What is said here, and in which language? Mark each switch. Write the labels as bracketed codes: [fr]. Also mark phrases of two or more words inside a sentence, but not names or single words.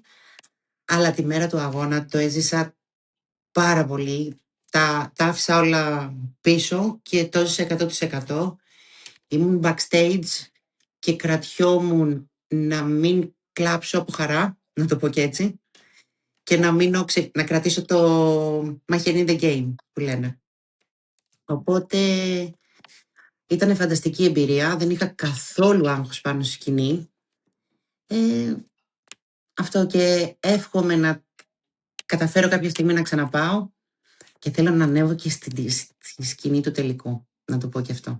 [el] Αλλά τη μέρα του αγώνα το έζησα πάρα πολύ. Τα άφησα όλα πίσω και το έζησα 100%. Ήμουν backstage και κρατιόμουν να μην κλάψω από χαρά, να το πω και έτσι. και να μείνω, να κρατήσω το μαχαίρι [en] in the game [el] που λένε. Οπότε ήταν φανταστική εμπειρία, δεν είχα καθόλου άγχος πάνω στη σκηνή. Αυτό, και εύχομαι να καταφέρω κάποια στιγμή να ξαναπάω και θέλω να ανέβω και στη σκηνή του τελικού, να το πω και αυτό.